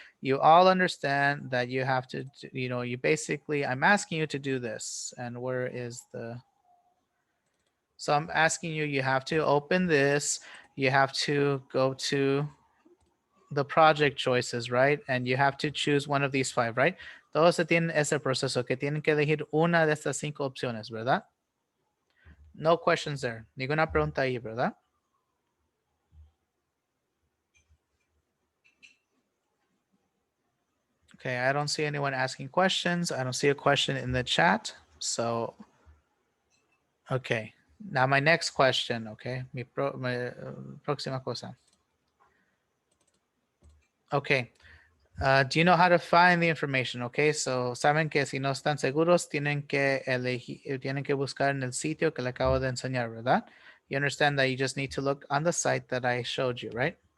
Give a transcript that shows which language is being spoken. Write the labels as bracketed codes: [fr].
[en] You all understand that you have to, you basically, I'm asking you to do this. And where is so I'm asking you, you have to open this, you have to go to the project choices, right? And you have to choose one of these 5, right? [es] Todos tienen ese proceso que tienen que elegir una de estas 5 opciones, ¿verdad? [en] No questions there. [es] Ninguna pregunta ahí, ¿verdad? [en] Okay, I don't see anyone asking questions. I don't see a question in the chat. So, okay. Now my next question, okay? [es] Mi próxima cosa. [en] Okay. Do you know how to find the information? Okay, so [es] saben que si no están seguros, tienen que elegir, tienen que buscar en el sitio que le acabo de enseñar, ¿verdad? [en] You understand that you just need to look on the site that I showed you, right?